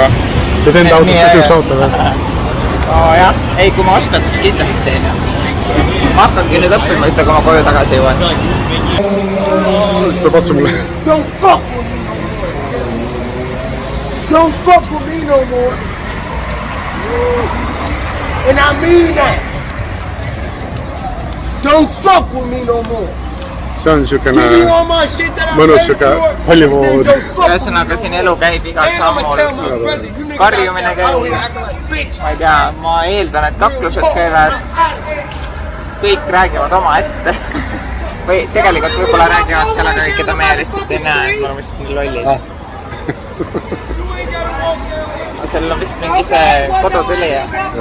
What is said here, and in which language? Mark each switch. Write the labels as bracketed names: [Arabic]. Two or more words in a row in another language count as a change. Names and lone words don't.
[Estonian] Teed enda autost tõsiks auto või? Oo jah, ei kui ma oskan, siis kindlasti teen. ma hakkangi nüüd õppima seda, kui ma koju tagasi jõuan. Peab otsa mulle. [English] Don't fuck with me no more. Don't fuck with me no more. And I mean that. Don't fuck with me no more. [Estonian] See on siukene [English] Give me all my shit that I [Estonian] mõnus [English] paid [Estonian] siuke [English] for. Hollywood. Then don't fuck with me. [Estonian] Ühesõnaga siin elu käib igal [English] And I'ma tell my [Estonian] sammul. [English] brother, you niggas [Estonian] Karjumine [English] out here [Estonian] käib. [English] acting like bitch. [Estonian] Ma ei tea, ma eeldan, et kaklused käivad. Kõik räägivad oma ette. Või tegelikult võib-olla räägivad kellega, keda meie lihtsalt ei näe, et me oleme vist nii lollid. Seal on vist mingi see kodutüli ja